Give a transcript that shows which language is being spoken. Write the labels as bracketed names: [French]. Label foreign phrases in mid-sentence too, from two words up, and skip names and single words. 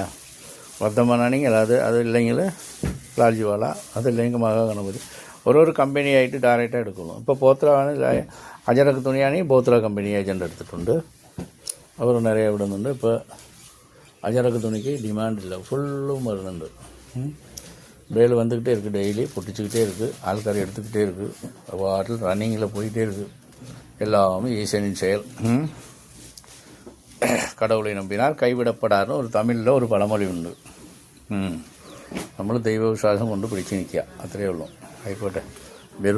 [Malayalam] വർദ്ധമാനാണെങ്കിൽ അതില്ലെങ്കിൽ ലാൽജിവാള, അതില്ലെങ്കിൽ മഹാഗണപതി. ഓരോരോ കമ്പനിയായിട്ട് ഡയറക്റ്റായി എടുക്കുന്നു. ഇപ്പോൾ ബോത്ര അജറക്ക് തുണിയാണെങ്കിൽ ബോത്ര കമ്പനി ഏജൻ്റ് എടുത്തിട്ടുണ്ട്. അവർ നിറയെ വിടുന്നുണ്ട്. ഇപ്പോൾ അജറക്ക് തുണിക്ക് ഡിമാൻഡില്ല, ഫുള്ളും വരുന്നുണ്ട്. [Tamil] பேல் வந்துக்கிட்டே இருக்குது, டெய்லி பொட்டிச்சுக்கிட்டே இருக்குது, ஆள்காரி எடுத்துக்கிட்டே இருக்குது. வாட்டில் ரன்னிங்கில் போயிட்டே இருக்குது. எல்லாமே ஈசனின் செயல். கடவுளை நம்பினார் கைவிடப்படார்னு [Malayalam] ഒരു തമിഴിൽ ഒരു പഴമൊഴി ഉണ്ട്. നമ്മൾ ദൈവവിശ്വാസം കൊണ്ട് പിടിച്ച് നിൽക്കുക, അത്രയേ ഉള്ളൂ. ആയിക്കോട്ടെ, വരൂ.